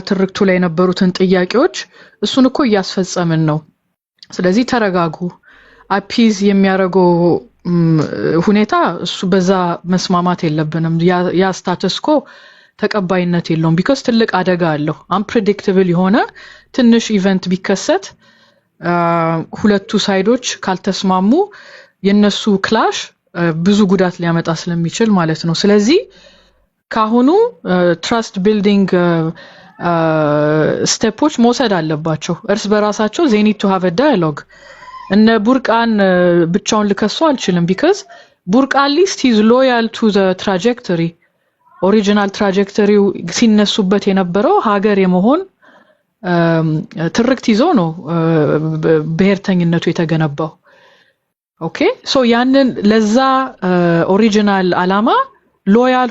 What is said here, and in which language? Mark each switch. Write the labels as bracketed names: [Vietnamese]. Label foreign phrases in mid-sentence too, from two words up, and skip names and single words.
[Amharic] ትርክቱ ላይ የነበሩትን ጥያቄዎች እሱን እኮ እያስፈጸምን ነው። ስለዚህ ተረጋጉ። አፒዝ የሚያደርገው ሁኔታ እሱ በዛ መስማማት የለብንም። ያ ስታተስኮ ተቀባይነት የለውም። ቢካዝ ትልቅ አደጋ አለው። አንፕሬዲክተብል የሆነ ትንሽ ኢቨንት ቢከሰት ሁለቱ ሳይዶች ካልተስማሙ የነሱ ክላሽ ብዙ ጉዳት ሊያመጣ ስለሚችል ማለት ነው። ስለዚህ ካሁኑ [English] trust building [Amharic] ስቴፖች መውሰድ አለባቸው። እርስ በራሳቸው [English] they need to have a dialogue። [Amharic] እነ ቡርቃን ብቻውን ልከሱ አልችልም። ቢካዝ ቡርቃ ሊስት [English] is loyal to the trajectory [Amharic] ኦሪጂናል ትራጀክተሪው ሲነሱበት የነበረው ሀገር የመሆን ትርክት ይዞ ነው ብሔርተኝነቱ የተገነባው። [English] okay so [Amharic] ያንን ለዛ ኦሪጂናል አላማ ሎያል